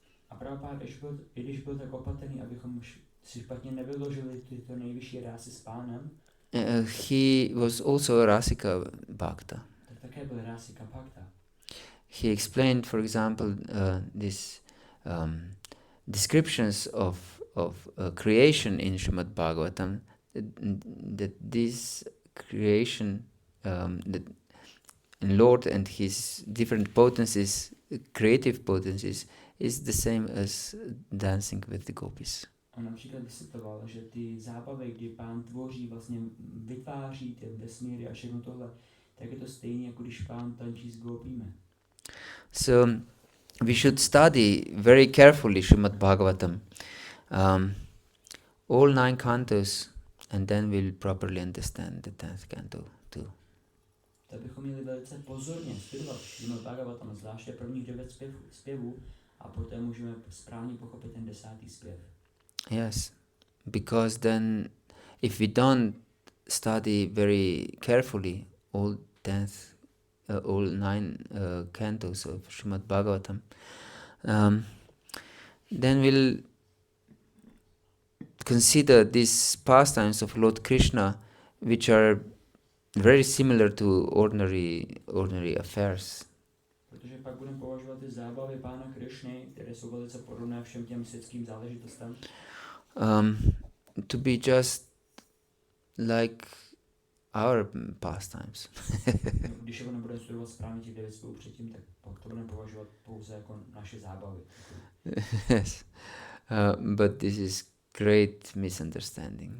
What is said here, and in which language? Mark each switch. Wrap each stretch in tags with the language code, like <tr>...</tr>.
<cs>A Prabhupada, když byl tak opatrný, abychom si špatně nevyložili tyto nejvyšší rásy s Pánem,</cs> <en>he was also a Rasika Bhakta.</en> <cs>tak také byl rásika bhakta.</cs> <en>He explained, for example, this descriptions of creation in Srimad Bhagavatam, that this creation, that Lord and his different potencies, creative potencies, is the same as dancing with the gopis.</en> <cs>On například vysvětloval, že ty zábavy, kdy Pán tvoří, vlastně vytváří ty vesmíry a všechno tohle, tak je to stejné, jako když Pán tančí s gopími.</cs> <en>So we should study very carefully Srimad Bhagavatam, all 9 cantos, and then we'll properly understand the 10th canto too.</en> <cs>Tak bychom měli velice pozorně studovat Srimad Bhagavatam, zvláště prvních 9 zpěvů, a poté můžeme správně pochopit ten 10. zpěv.</cs> <en>Yes, because then if we don't study very carefully all 9 cantos of Srimad Bhagavatam, then we'll consider these pastimes of Lord Krishna, which are very similar to ordinary affairs.</en> <cs>Protože pak budeme považovat ty zábavy Pána Krišny, které jsou velice podobné všem těm světským záležitostem,</cs> <en>to be just like our pastimes.</en> <cs>Když je nebudeme studovat správně těch 9 spolu předtím, tak pak to budeme považovat pouze jako naše zábavy.</cs> <en>Yes, but this is great misunderstanding.</en>